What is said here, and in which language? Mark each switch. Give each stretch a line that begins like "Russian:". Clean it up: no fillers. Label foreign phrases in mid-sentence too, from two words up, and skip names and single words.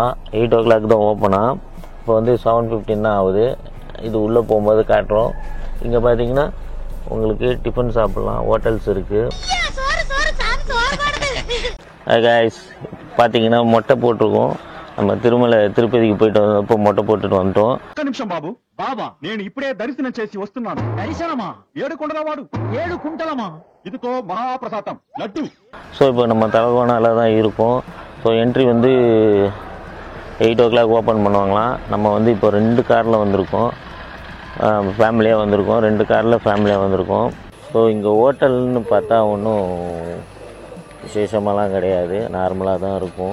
Tamil: 8 o'clock தான் ஓப்பனாக. இப்போ வந்து 7:15 தான் ஆகுது. இது உள்ளே போகும்போது காட்டுறோம். இங்கே பார்த்தீங்கன்னா உங்களுக்கு டிஃபன் சாப்பிட்லாம், ஹோட்டல்ஸ் இருக்குது. கைஸ், பார்த்தீங்கன்னா மொட்டை போட்டிருக்கோம். நம்ம திருப்பதிக்கு போயிட்டு வந்தப்போ மொட்டை போட்டுட்டு வந்துட்டோம்.
Telugu: ఒక్క నిమిషం బాబు. బాబా, నేను ఇప్పుడే దర్శనం చేసి వస్తున్నాను. దర్శనమా? 7 కొండల వాడు 7 కుంటలమా? ఇదిగో మహాప్రసాదం లడ్డు.
Tamil: ஸோ இப்போ நம்ம தலக்கோணால தான் இருக்கோம். ஸோ என்ட்ரி வந்து 8
English: o'clock open
Tamil: பண்ணுவாங்களாம். நம்ம வந்து இப்போ 2 காரில் வந்திருக்கோம், ஃபேமிலியாக வந்திருக்கோம். 2 காரில் ஃபேமிலியாக வந்திருக்கோம். ஸோ இங்கே ஹோட்டல்னு பார்த்தா ஒன்றும் விசேஷமெல்லாம் கிடையாது, நார்மலாக தான் இருக்கும்.